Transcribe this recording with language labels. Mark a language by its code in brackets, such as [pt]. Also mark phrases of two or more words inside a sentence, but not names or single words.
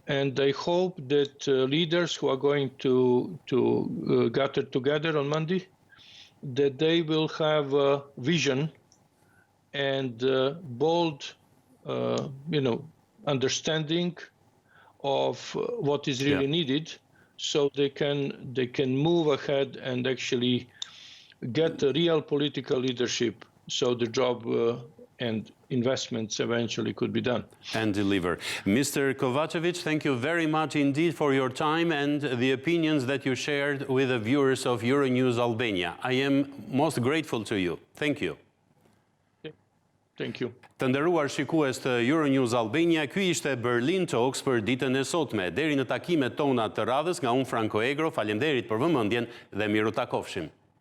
[en] And I hope that leaders who are going to gather together on Monday, that they will have a vision and bold, understanding of what is really needed, so they can move ahead and actually get a real political leadership, so the job and investments eventually could be done. And deliver. Mr. Kovacevic, thank you very much indeed for your time and the opinions that you shared with the viewers of Euronews Albania. I am most grateful to you. Thank you. Thank you. [sq] Të nderuar shikues të Euronews Albania, ky ishte Berlin Talks për ditën e sotme. Deri në takimet tona të radhës, nga unë Franco Egro, faleminderit për vëmendjen dhe miru takofshim.